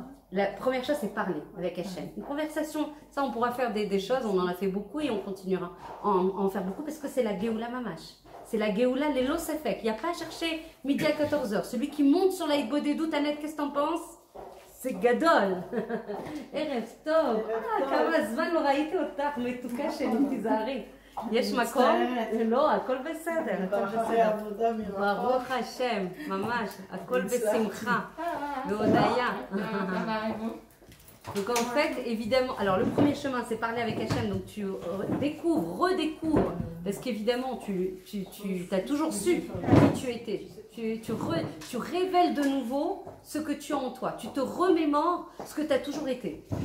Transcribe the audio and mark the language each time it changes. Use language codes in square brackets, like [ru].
[fr] La première chose, c'est parler avec Hachem. Une conversation, ça on pourra faire des choses, on en a fait beaucoup et on continuera à en faire beaucoup parce que c'est la Géoula Mamash. C'est la Géoula Lelo Sefek. Il n'y a pas à chercher midi à 14h. Celui qui monte sur la Hitbodedut, Annette, qu'est-ce que t'en penses? C'est Gadol. Erev Tov. [he] כמה זמן לא ראיתי אותך מתוקה שלי, תיזהרי. יש מקום? לא, הכל בסדר, הכל בסדר. ברוך השם, ממש, הכל בשמחה, בהודיה. [fr] Donc en fait, évidemment, alors le premier chemin c'est parler avec Hachem, donc tu redécouvres, parce qu'évidemment tu as toujours su qui tu étais, tu révèles de nouveau ce que tu as en toi, tu te remémores ce que tu as toujours été.